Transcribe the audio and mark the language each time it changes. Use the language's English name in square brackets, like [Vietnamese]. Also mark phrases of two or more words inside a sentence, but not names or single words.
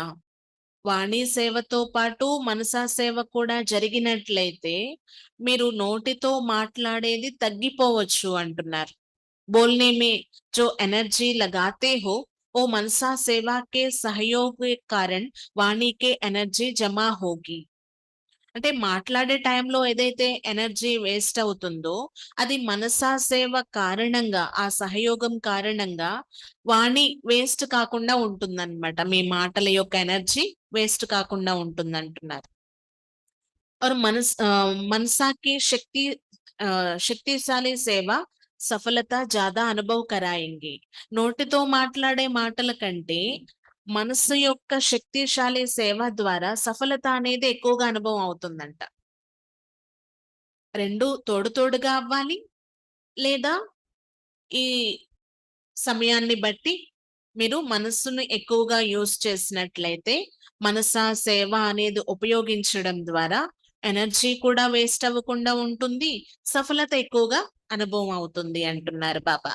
[Telugu] వాణి సేవతో పాటు మనసా సేవ కూడా జరిగినట్లయితే మీరు నోటితో మాట్లాడేది తగ్గిపోవచ్చు అంటున్నారు. [Hindi] बोलने में जो एनर्जी लगाते हो वो मनसा सेवा के सहयोग के कारण वाणी के एनर्जी जमा होगी. [Telugu] అంటే మాట్లాడే టైంలో ఏదైతే ఎనర్జీ వేస్ట్ అవుతుందో అది మనసా సేవ కారణంగా, ఆ సహయోగం కారణంగా వాణి వేస్ట్ కాకుండా ఉంటుందన్నమాట. మీ మాటల యొక్క ఎనర్జీ వేస్ట్ కాకుండా ఉంటుందంటున్నారు. [Hindi] और मनसा की शक्तिशाली सेवा सफलता जादा अनुभव करायेंगी. [Telugu] నోటితో మాట్లాడే మాటల కంటే మనస్సు యొక్క శక్తిశాలి సేవ ద్వారా సఫలత అనేది ఎక్కువగా అనుభవం అవుతుందంట. రెండు తోడు తోడుగా అవ్వాలి, లేదా ఈ సమయాన్ని బట్టి మీరు మనస్సును ఎక్కువగా యూజ్ చేసినట్లయితే మనసా సేవ అనేది ఉపయోగించడం ద్వారా ఎనర్జీ కూడా వేస్ట్ అవ్వకుండా ఉంటుంది, సఫలత ఎక్కువగా అనుభవం అవుతుంది అంటున్నారు బాబా.